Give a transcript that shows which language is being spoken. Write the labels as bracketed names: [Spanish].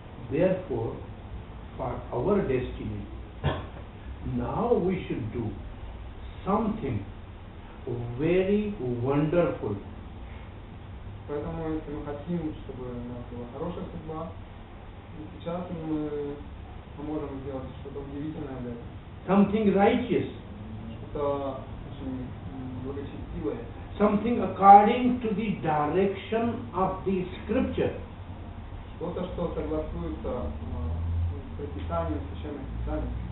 [English] Therefore, for our destiny, now we should do something very wonderful. [Russian] Поэтому, если мы хотим, чтобы у нас была хорошая судьба, сейчас мы можем сделать что-то удивительное для этого. [English] Something righteous, [Russian] Что-то очень благочестивое. [English] something according to the direction of the scripture. [Russian] Что-то, что согласуется с предписанием священных писаний.